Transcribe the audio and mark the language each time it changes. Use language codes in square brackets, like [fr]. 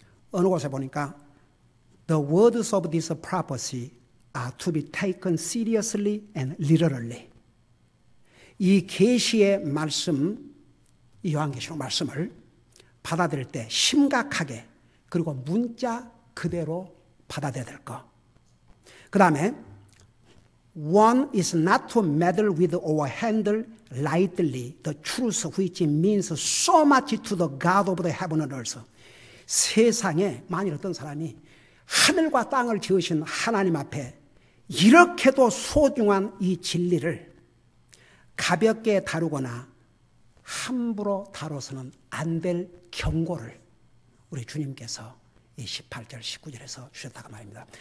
[ko] 어느 곳에 보니까 [en] The words of this prophecy are to be taken seriously and literally. [ko] 이 계시의 말씀, 이 요한계시록 말씀을 받아들일 때 심각하게 그리고 문자 그대로 받아들여야 될 것. 그 다음에 [en] One is not to meddle with or handle lightly the truth which means so much to the God of the heaven and earth. [ko] 세상에 만일 어떤 사람이 하늘과 땅을 지으신 하나님 앞에 이렇게도 소중한 이 진리를 가볍게 다루거나 함부로 다뤄서는 안 될 경고를 우리 주님께서 이 18절, 19절에서 주셨다고 말입니다.